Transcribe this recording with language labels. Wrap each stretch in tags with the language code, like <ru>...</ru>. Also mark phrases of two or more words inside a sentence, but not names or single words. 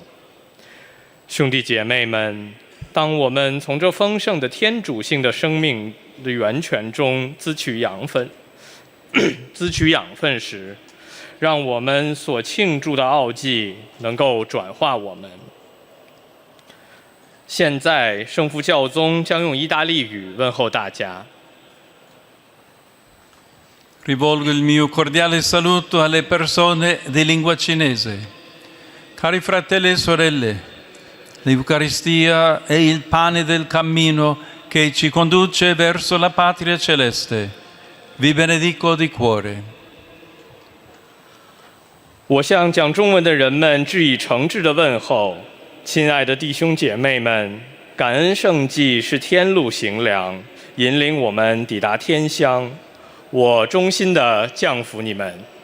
<zh>兄弟姐妹们，当我们从这丰盛的天主性的生命的源泉中滋取养分时，让我们所庆祝的奥迹能够转化我们。现在，圣父教宗将用意大利语问候大家。</zh> <it>Rivolgo il mio cordiale saluto alle persone di lingua cinese. Cari fratelli e sorelle, l'Eucaristia è il pane del cammino che ci conduce verso la patria celeste. Vi benedico di cuore.</it> <zh>我向讲中文的人们致以诚挚的问候。亲爱的弟兄姐妹们，感恩圣祭是天路行粮，引领我们抵达天乡。我衷心地降福你们。</zh>